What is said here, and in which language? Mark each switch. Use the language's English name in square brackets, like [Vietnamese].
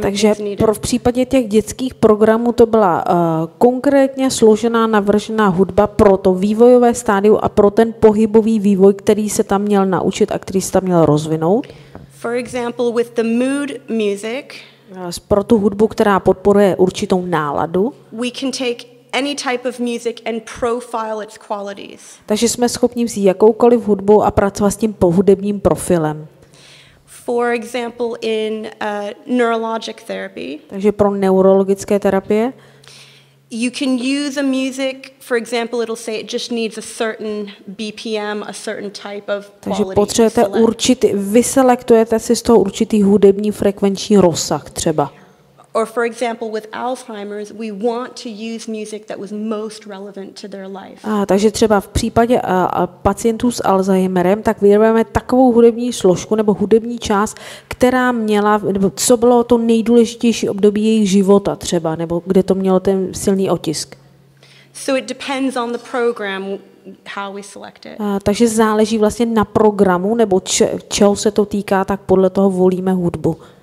[Czech] Takže v případě těch dětských programů to byla konkrétně složená, navržená hudba pro to vývojové stádium a pro ten pohybový vývoj, který se tam měl naučit a který se tam měl rozvinout. [English] For example, with the mood music, [Czech] pro tu hudbu, která podporuje určitou náladu, [English] we can take any type of music and profile its qualities. [Czech] Takže jsme schopni vzít jakoukoliv hudbu a pracovat s tím hudebním profilem. [English] For example, in neurologic therapy. [Czech] Takže pro neurologické terapie. [English] You can use a music, for example, it'll say it just needs a certain BPM, a certain type of quality. [Czech] Takže potřebujete vyselektujete si z toho určitý hudební frekvenční rozsah třeba. [English] Or for example, with Alzheimer's, we want to use music that was most relevant to their life. [Czech] Takže třeba v případě pacientů s Alzheimerem, tak vybereme takovou hudební složku nebo hudební část, která měla, nebo co bylo to nejdůležitější období jejich života třeba, nebo kde to mělo ten silný otisk. [English] So it depends on the program how we select it. [Czech] Takže záleží vlastně na programu, nebo čeho se to týká, tak podle toho volíme hudbu.